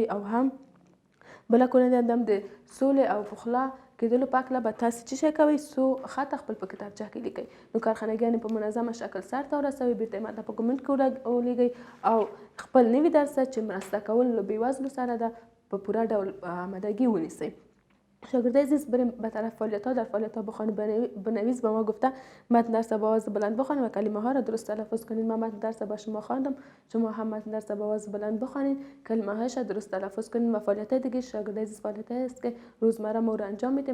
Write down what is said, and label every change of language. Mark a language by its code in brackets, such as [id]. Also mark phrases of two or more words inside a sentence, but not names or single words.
[ps] او هم بله کورنۍ دنده هم د سولې او پخلا کېدلو په هکله به تاسې څه شی کوئ، څو خطه خپل په کتابچه کې لیکئ. نو کارخانګیانې په منظمه شکل سرته ورسوئ، بیرته یې ماته په کومنټ کې ولیږئ. او خپل نوي درسه چې مرسته کول له بېوزلو سره ده په پوره ډول آمادگی ونیسئ. [fa] شاگرد عزیز بریم به طرف فعالیت‌ها. در فعالیت‌ها بخوان بنویس. به ما گفته متن درس با آواز بلند بخوانید و کلمه ها را درست تلفظ کنید. من متن درس با شما خواندم، شما هم متن درس با آواز بلند بخوانید، کلمه هاش را درست تلفظ کنید. و فعالیت دیگه شاگرد عزیز فعالیت است که روزمره ما رو انجام میدیم.